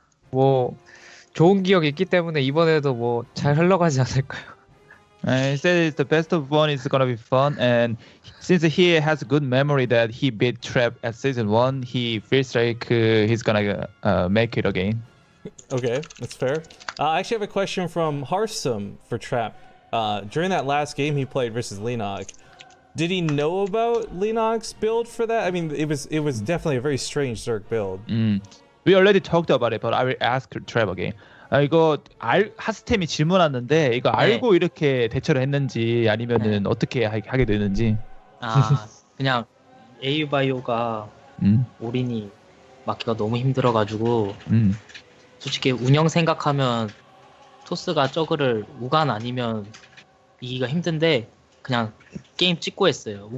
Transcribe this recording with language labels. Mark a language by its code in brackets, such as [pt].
[ko] 뭐 좋은 기억이 있기 때문에 이번에도 뭐 잘 흘러가지 않을까요? [en] He said the best of one is gonna be fun, and since he has a good memory that he beat Trap at season 1, he feels like he's gonna make it again. Okay, that's fair. I actually have a question from Harsum for Trap. During that last game he played versus Lenog, did he know about Lenog's build for that? I mean, it was definitely a very strange Zerg build. We already talked about it, but I will ask Trap again. [ko] 이거 하스템이 질문 왔는데 이거 알고 이렇게 대처를 했는지 아니면은 어떻게 하게 되는지. 그냥 AU바이오가 올인이 막기가 너무 힘들어가지고 솔직히 운영 생각하면 토스가 저그를 우간 아니면 이기가 힘든데 그냥 게임 찍고 했어요.